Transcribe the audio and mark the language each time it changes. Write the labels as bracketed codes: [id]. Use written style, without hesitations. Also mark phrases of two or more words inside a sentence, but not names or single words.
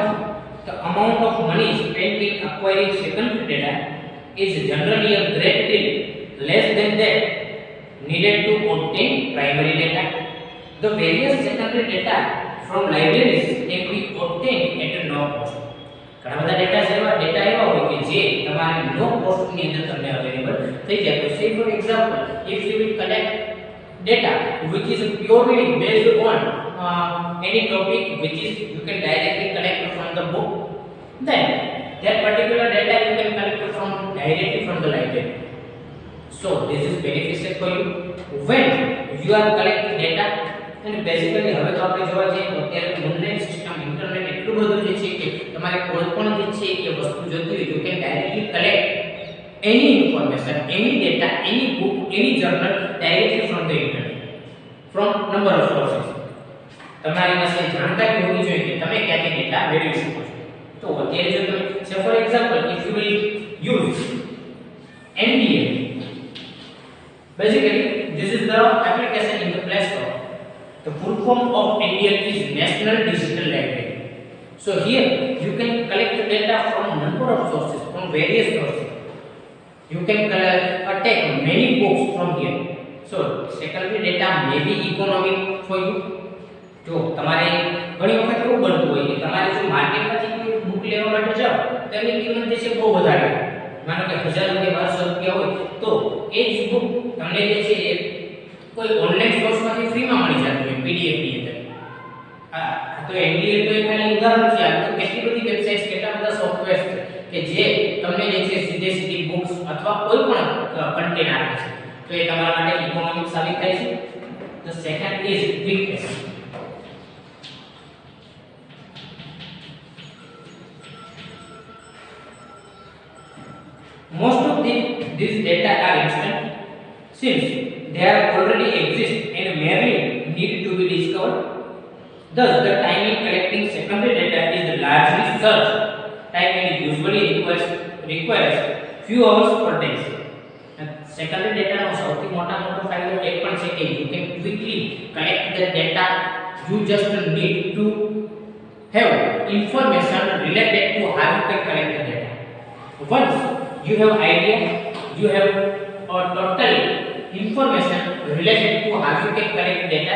[en] The amount of money spent in acquiring secondary data is generally a great deal less than that needed to obtain primary data. The various secondary data from libraries can be obtained at no cost. [gu] ઘણા બધા ડેટા એવા હોય કે જે તમારે [en] no cost [gu] ની અંદર તમને અવેલેબલ થઈ જાય. [en] તો say for example, if you will collect data which is purely based on any topic which is you can directly collect from the book, then that particular data you can collect from directly from the library. So this is beneficial for you when you are collecting data. And basically [gu] હવે તો આપણે જોવા જઈએ તો અત્યારે [en] online system internet [gu] એટલું બધું જે છે કે તમારે કોઈ પણ જે છે એ વસ્તુ જોતી હોય [en] you can directly collect any information, any data, any book, any journal directly from the internet, from number of sources. [gu] તમારી પાસે જાણકારી હોવી જોઈએ કે તમે ક્યાંથી ડેટા મેળવી શકો છો. તો અત્યારે જો તમે [en] say for example, if you will use NDL, basically this is the application in the Play Store. The full form of NDL is National Digital Library. So here you can collect the data from number of sources, from various sources. You can take many books from here. So secondary data may be economic for you. [gu] જો તમારે ઘણી વખત એવું બનતું હોય કે તમારે જો માર્કેટમાંથી કોઈ બુક લેવા માટે જાઓ તો એની કિંમત જે છે બહુ વધારે હોય. માનો કે 1000 રૂપિયા 1200 રૂપિયા હોય તો એ જ બુક તમને જે છે કોઈ [en] online source [gu] ફ્રીમાં મળી જતી હોય પીડીએફ ની અંદર. તો એનડીએલ તો એ ખાલી ઉદાહરણ છે. આ તો કેટલી બધી વેબસાઇટ્સ, કેટલા બધા સોફ્ટવેર છે કે જે તમને જે છે સીધી બુક્સ અથવા કોઈ પણ કન્ટેન્ટ આપે છે. તો એ તમારા માટે ઇકોનોમિક સાબિત થાય છે. [en] The second is quickness. Most of these data are instant since they are already exist and merely need to be discovered. Thus, the time in collecting secondary data is largely search time and usually requires few hours per day. Secondary data [gu] નો સૌથી મોટો ફાયદો એ પણ છે કે [en] you can quickly collect the data. You just need to have information related to how you can collect the data. Once you have idea, you have total information related to how you can collect data.